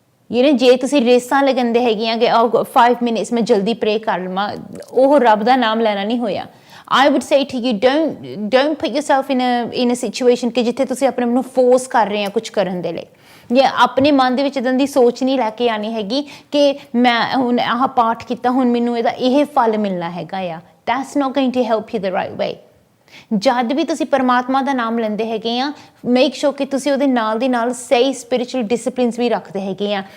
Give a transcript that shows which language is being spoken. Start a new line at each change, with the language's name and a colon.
Punjabi: ਜੇ ਤੁਸੀਂ ਰੇਸਾਂ ਲਗਾਉਂਦੇ ਹੈਗੀਆਂ ਕਿ 5 ਮਿੰਟਸ ਮੈਂ ਜਲਦੀ ਪ੍ਰੇ ਕਰ ਲਵਾਂ, ਉਹ ਰੱਬ ਦਾ ਨਾਮ ਲੈਣਾ ਨਹੀਂ ਹੋਇਆ।
English: I would say to you, don't put yourself in a situation
Punjabi: ਕਿ ਜਿੱਥੇ ਤੁਸੀਂ ਆਪਣੇ ਨੂੰ ਫੋਰਸ ਕਰ ਰਹੇ ਆ ਕੁਝ ਕਰਨ ਦੇ ਲਈ, ਜਾਂ ਆਪਣੇ ਮਨ ਦੇ ਵਿੱਚ ਇੱਦਾਂ ਦੀ ਸੋਚ ਨਹੀਂ ਲੈ ਕੇ ਆਉਣੀ ਹੈਗੀ ਕਿ ਮੈਂ ਹੁਣ ਆਹ ਪਾਠ ਕੀਤਾ, ਹੁਣ ਮੈਨੂੰ ਇਹਦਾ ਇਹ ਫਲ ਮਿਲਣਾ ਹੈਗਾ ਆ।
English: That's not going to help you the right way.
Punjabi: ਜਦ ਵੀ ਤੁਸੀਂ ਪਰਮਾਤਮਾ ਦਾ ਨਾਮ ਲੈਂਦੇ ਹੈਗੇ ਆ, ਮੇਕ ਸ਼ੋਰ ਕਿ ਤੁਸੀਂ ਉਹਦੇ ਨਾਲ ਦੀ ਨਾਲ ਸਹੀ ਸਪਿਰਿਚੁਅਲ ਡਿਸਿਪਲਿਨਸ ਵੀ ਰੱਖਦੇ ਹੈਗੇ ਆ।